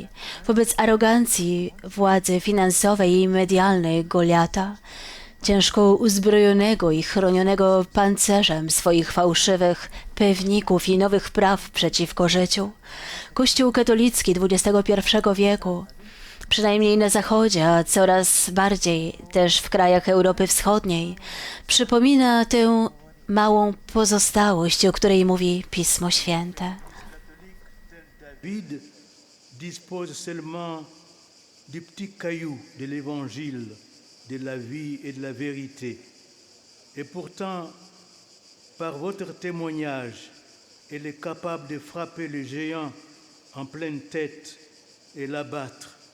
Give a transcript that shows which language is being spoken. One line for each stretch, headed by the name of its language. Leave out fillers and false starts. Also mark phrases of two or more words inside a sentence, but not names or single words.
Polish: Wobec arogancji władzy finansowej i medialnej Goliata, ciężko uzbrojonego i chronionego pancerzem swoich fałszywych pewników i nowych praw przeciwko życiu, Kościół katolicki XXI wieku, przynajmniej na Zachodzie, a coraz bardziej też w krajach Europy Wschodniej, przypomina tę małą pozostałość, o której mówi Pismo Święte.
French: David dispose seulement du petit caillou de l'évangile, de la vie et de la vérité. Et pourtant, par votre témoignage, elle est capable de frapper le géant en pleine tête et l'abattre.